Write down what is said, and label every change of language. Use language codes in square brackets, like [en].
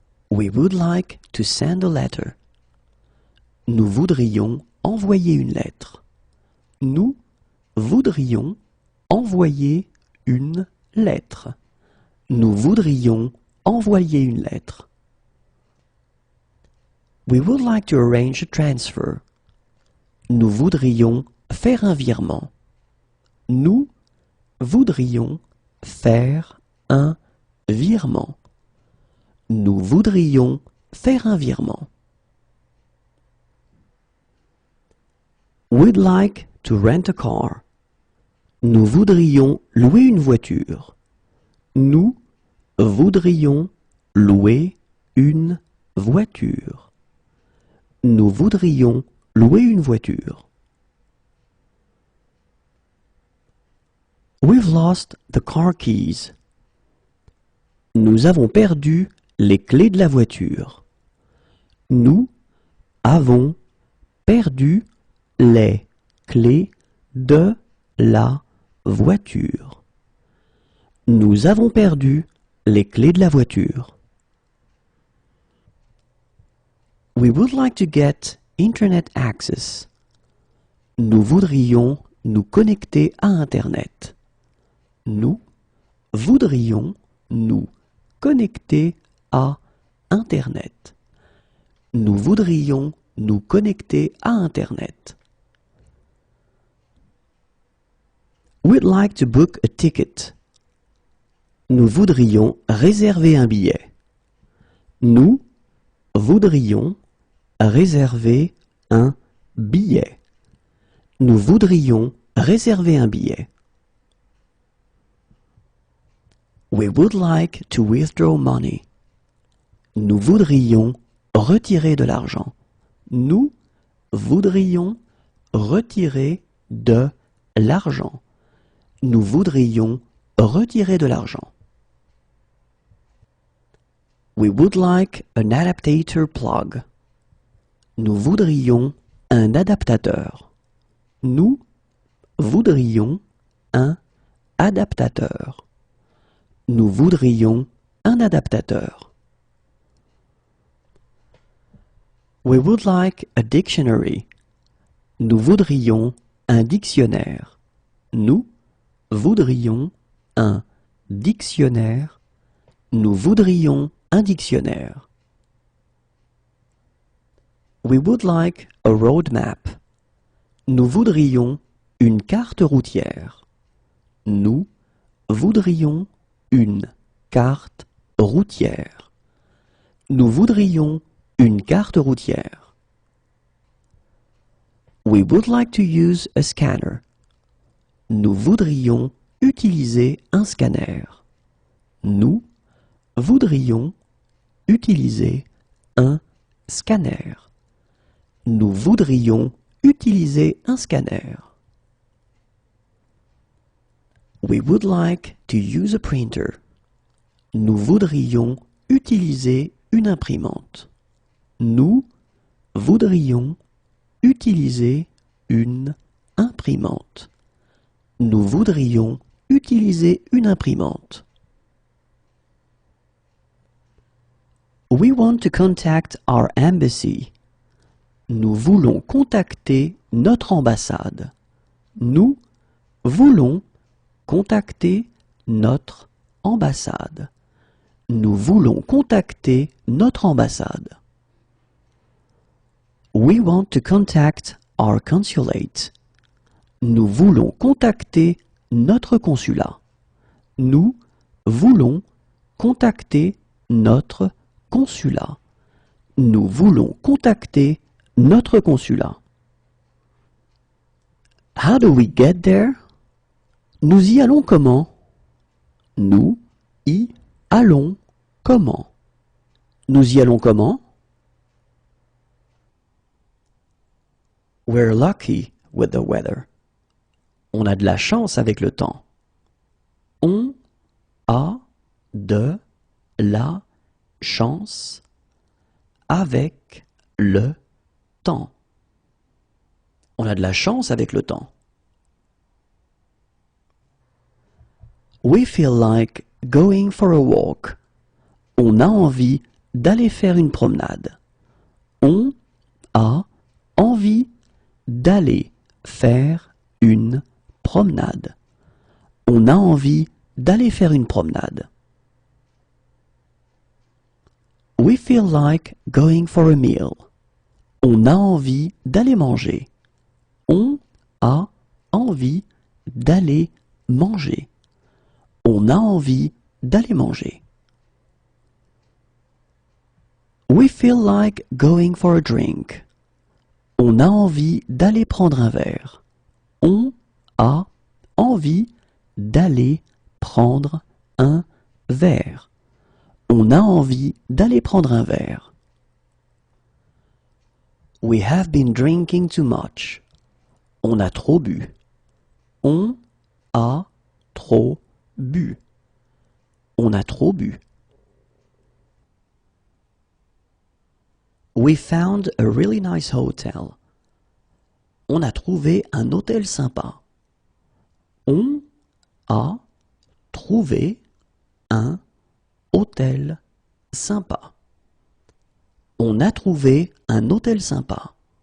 [en] We would like to send a letter. [fr] Nous voudrions envoyer une lettre. Nous voudrions envoyer une lettre. Nous voudrions envoyer une lettre. [en] We would like to arrange a transfer. [fr] Nous voudrions faire un virement. Nous voudrions faire un virement. Nous voudrions faire un virement. [en] We'd like to rent a car. [fr] Nous voudrions louer une voiture. Nous voudrions louer une voiture. Nous voudrions louer une voiture. [en] We've lost the car keys. [fr] Nous avons perdu les clés de la voiture. Nous avons perdu les clés de la voiture. Nous avons perdu les clés de la voiture. [en] We would like to get Internet access. [fr] Nous voudrions nous connecter à Internet. Nous voudrions nous connecter à Internet. Nous voudrions nous connecter à Internet. [en] We'd like to book a ticket. [fr] Nous voudrions réserver un billet. Nous voudrions réserver un billet. Nous voudrions réserver un billet. [en] We would like to withdraw money. [fr] Nous voudrions retirer de l'argent. Nous voudrions retirer de l'argent. Nous voudrions retirer de l'argent. [en] We would like an adaptator plug. [fr] Nous voudrions un adaptateur. Nous voudrions un adaptateur. Nous voudrions un adaptateur. [en] We would like a dictionary. [fr] Nous voudrions un dictionnaire. Nous voudrions un dictionnaire. Nous voudrions un dictionnaire. [en] We would like a road map. [fr] Nous voudrions une carte routière. Nous voudrions une carte routière. Nous voudrions une carte routière. [en] We would like to use a scanner. [fr] Nous voudrions utiliser un scanner. Nous voudrions utiliser un scanner. Nous voudrions utiliser un scanner. [en] We would like to use a printer. [fr] Nous voudrions utiliser une imprimante. Nous voudrions utiliser une imprimante. Nous voudrions utiliser une imprimante. [en] We want to contact our embassy. [fr] Nous voulons contacter notre ambassade. Nous voulons contacter notre ambassade. Nous voulons contacter notre ambassade. [en] We want to contact our consulate. [fr] Nous voulons contacter notre consulat. Nous voulons contacter notre consulat. Nous voulons contacter notre consulat. [en] How do we get there? [fr] Nous y allons comment? Nous y allons comment? Nous y allons comment? [en] We're lucky with the weather. [fr] On a de la chance avec le temps. On a de la chance avec le temps. On a de la chance avec le temps. [en] We feel like going for a walk. [fr] On a envie d'aller faire une promenade. On a envie d'aller faire une promenade. On a envie d'aller faire une promenade. [en] We feel like going for a meal. [fr] On a envie d'aller manger. On a envie d'aller manger. On a envie d'aller manger. [en] We feel like going for a drink. [fr] On a envie d'aller prendre un verre. On a envie d'aller prendre un verre. On a envie d'aller prendre un verre. [en] We have been drinking too much. [fr] On a trop bu. On a trop bu. On a trop bu. [en] We found a really nice hotel. [fr] On a trouvé un hôtel sympa. On a trouvé un hôtel sympa. On a trouvé un hôtel sympa.